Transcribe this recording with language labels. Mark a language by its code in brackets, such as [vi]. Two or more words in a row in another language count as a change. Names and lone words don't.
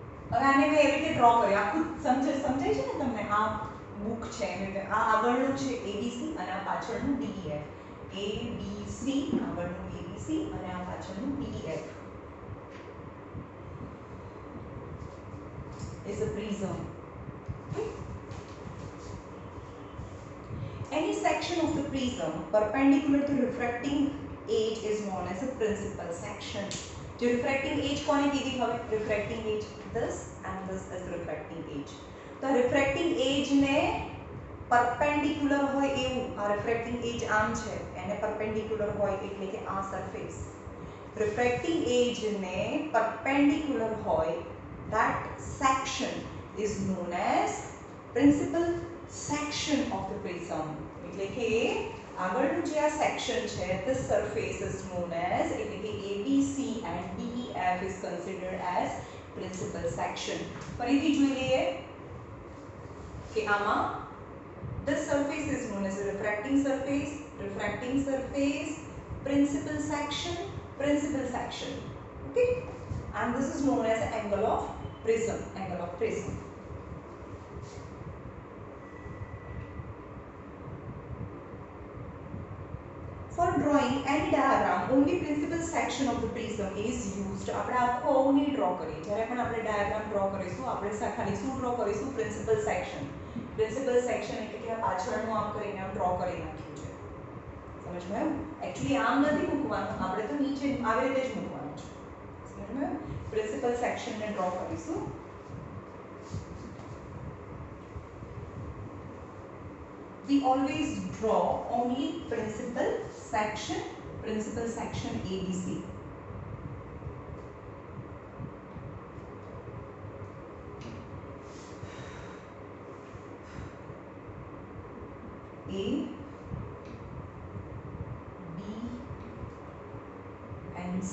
[gu] હવે આને મેં એવી રીતે ડ્રો કર્યું, આખું સમજાય છે ને તમને? આ બુક છે એવી રીતે, આ આગળનું છે ABC અને આ પાછળનું DEF. ABC આગળનું ABC અને આ પાછળનું DEF [en] is a prism. Any section of the prism perpendicular to refracting edge is known as a principal section. [gu] जो [en] refracting edge [gu] કોને કીધી હવે? [en] refracting edge this and this is refracting edge. [gu] તો [en] refracting edge [gu] ને perpendicular હોય એવું, આ [en] refracting edge [gu] આમ છે એને perpendicular હોય એટલે કે આ [en] surface refracting edge [gu] ને perpendicular હોય, [en] that section is known as principal section of the prism. [gu] એટલે કે આગળનું જે આ સેક્શન છે, [en] this surface is known as, [gu] એટલે કે [en] ABC and DEF is considered as principal section. [gu] ફરીથી જોઈ લઈએ કે આમાં [en] this surface is known as a refracting surface, principal section. Okay, and this is known as angle of prism. For drawing any diagram, only principal section of the prism is used. [gu] આપણે આખો નહીં ડ્રો કરીએ, જ્યારે પણ આપણે [en] diagram draw [gu] કરીશું આપણે ખાલી શું ડ્રો કરીશું? [en] principal section [gu] એટલે કે આ પાછળનું આમ કરીને આમ ડ્રો કરી નાખ્યું છે, સમજમાં આવ્યું? એકચ્યુઅલી આમ નથી મૂકવાનું, આપણે તો નીચે આવી રીતે જ મૂકવાનું છે, સમજમાં આવ્યું? પ્રિન્સિપલ સેક્શનને ડ્રો કરીશું. [en] We always draw only principal section ABC. A, B and C.